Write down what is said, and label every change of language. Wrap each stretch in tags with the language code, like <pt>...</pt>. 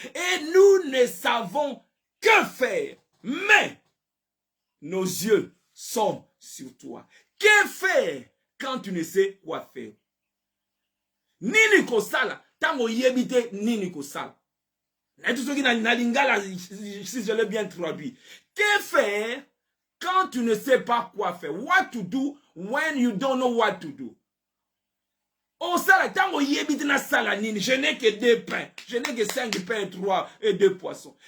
<fr>Et nous ne savons que faire. Mais nos yeux sont sur toi. Que faire quand tu ne sais quoi faire?</fr> <ln>Nini kosala, tango yebite nini kosala.</ln> <fr>Et tout ce qui n'a lingala, si je l'ai bien traduit. Que faire quand tu ne sais pas quoi faire?</fr> <en>What to do when you don't know what to do?</en> <fr>Oh, ça,</fr> <ln>tango yebite na sala nini.</ln> <fr>Je n'ai que 2 pains. Je n'ai que 5 pains, 3 et 2 poissons.</fr>